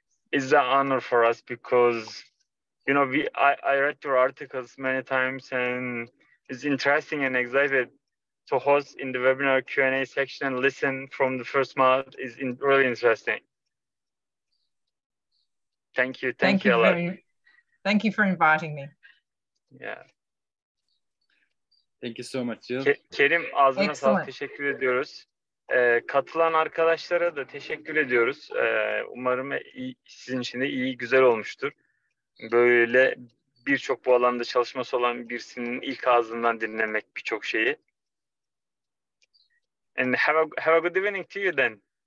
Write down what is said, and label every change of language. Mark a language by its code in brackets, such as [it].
[en] It's an honor for us because, you know, I read your articles many times and it's interesting and excited to host in the webinar Q&A section and listen from the first mouth is really interesting. Thank you. Thank you a lot. Thank you for inviting me. Yeah. Thank you so much, Jill. [tr] Kerim, ağzına sağlık, teşekkür ediyoruz. Katılan arkadaşlara da teşekkür ediyoruz. Umarım sizin için de iyi, güzel olmuştur. Böyle birçok bu alanda çalışması olan birisinin ilk ağzından dinlemek birçok şeyi. [en] And have a good evening to you then.